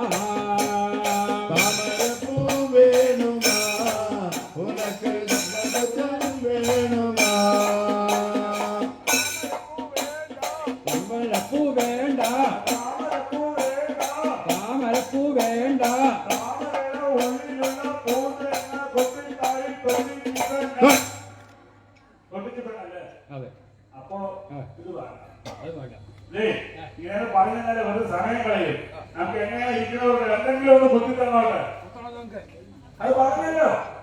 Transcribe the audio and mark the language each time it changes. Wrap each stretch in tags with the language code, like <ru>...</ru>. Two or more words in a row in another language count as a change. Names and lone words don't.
<ta>தாமரப்பூ வேணுமா உனக்கு சந்தனம் வேணுமா கமலப்பூ வேண்டா தாமரப்பூ வேண்டா</ta> <ml>അതെ അതെ അപ്പോ ഇത് വേണ്ട അത് വേണ്ട ഇങ്ങനെ പറഞ്ഞാലേ വെറുതെ സമയം കളയും. നമുക്ക് എങ്ങനെ ഇരിക്കുന്നവർക്ക് എന്തെങ്കിലും ഒന്ന് ബുദ്ധി തന്നോട്ടെ. അത് പറഞ്ഞല്ലോ.</ml>